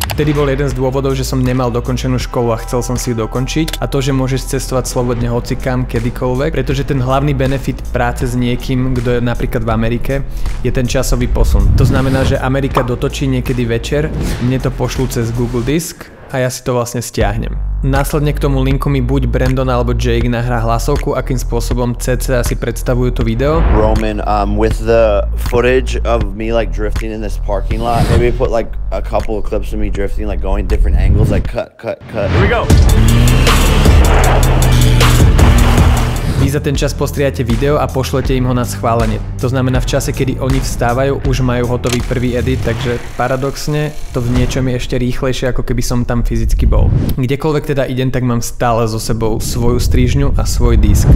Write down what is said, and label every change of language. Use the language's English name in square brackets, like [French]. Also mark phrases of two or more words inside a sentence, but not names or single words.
[Slovak] Vtedy bol jeden z dôvodov, že som nemal dokončenú školu a chcel som si ju dokončiť, a to, že môžeš cestovať slobodne hocikam, kedykoľvek, pretože ten hlavný benefit práce s niekým, kto je napríklad v Amerike, je ten časový posun. To znamená, že Amerika dotočí niekedy večer, mne to pošlú cez Google Disk a ja si to vlastne stiahnem. Následne k tomu linku mi buď Brandon alebo Jake nahrá hlasovku, akým spôsobom cca si predstavujú to video. [English] Roman, with the footage of me like drifting in this parking lot, maybe put like a couple of clips of me drifting, like going different angles, like cut. Here we go. [Slovak] Vy za ten čas postriate video a pošlete im ho na schválenie. To znamená, v čase, kedy oni vstávajú, už majú hotový prvý edit, takže paradoxne to v niečom je ešte rýchlejšie, ako keby som tam fyzicky bol. Kdekoľvek teda idem, tak mám stále so sebou svoju strižňu a svoj disk.